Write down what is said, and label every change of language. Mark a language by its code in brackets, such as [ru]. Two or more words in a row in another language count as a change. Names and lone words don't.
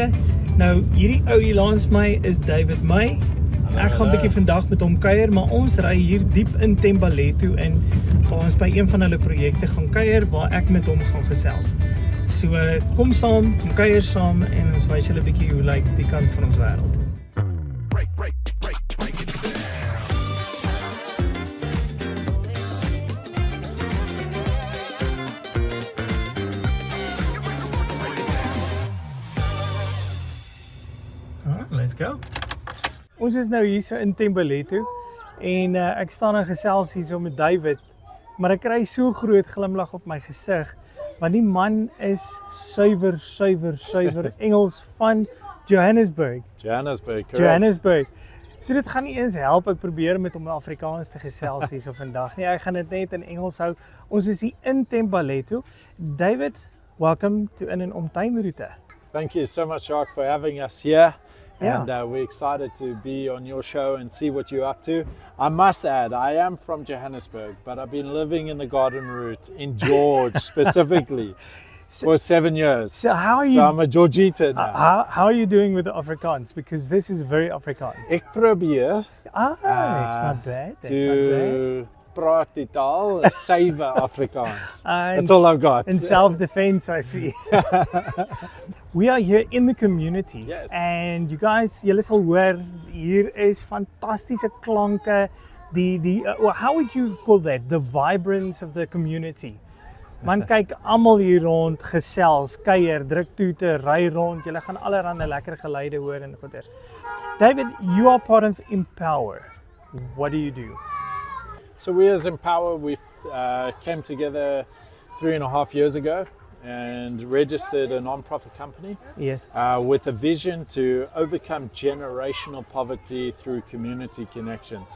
[af] Nou hierdie ou hier langs my is David May. Ek gaan 'n bietjie vandag met hom kuier, maar ons ry hier diep in Thembalethu en ons by een van hulle projekte gaan kuier waar ek met hom gaan gesels. So kom saam, kom kuier saam en ons wys julle 'n bietjie hoe lyk die kant van ons wêreld. [en] Let's go. [af] Ons is nou hier so in Thembalethu en ek staan en gesels hier so met David, maar ek kry so groot glimlag op my gesig want die man is suiwer Engels van Johannesburg. Johannesburg. So dit gaan nie eens help ek probeer met hom in Afrikaans te gesels hier so vandag nie. Ek gaan dit net in Engels hou. Ons is hier in Thembalethu. [en] David, welcome to In en Om Tuinroete. Thank you so much, Jacques, for having us here. Yeah. And we're excited to be on your show and see what you're up to. I must add, I am from Johannesburg, but I've been living in the garden route in George specifically for 7 years. So how are you? So I'm a Georgieter now. How are you doing with the Afrikaans? Because this is very Afrikaans. [af] Ek probeer [en] it's not bad. That's not [af] to praat die taal, suiwer Afrikaans. [en] That's in, all I've got. In self-defense, I see. We are here in the community. Yes. And you guys, [af] julle sal hoor, hier is fantastiese klanke. [en] How would you call that? The vibrance of the community. [af] Man kyk almal hier rond, gesels, kuier, druk toete, ry rond. Julle gaan allerhande lekker geluide hoor en goeders. [en] David, you are part of Empower. What do you do? So we as Empower, we came together 3.5 years ago and registered a non-profit company. Yes. With a vision to overcome generational poverty through community connections.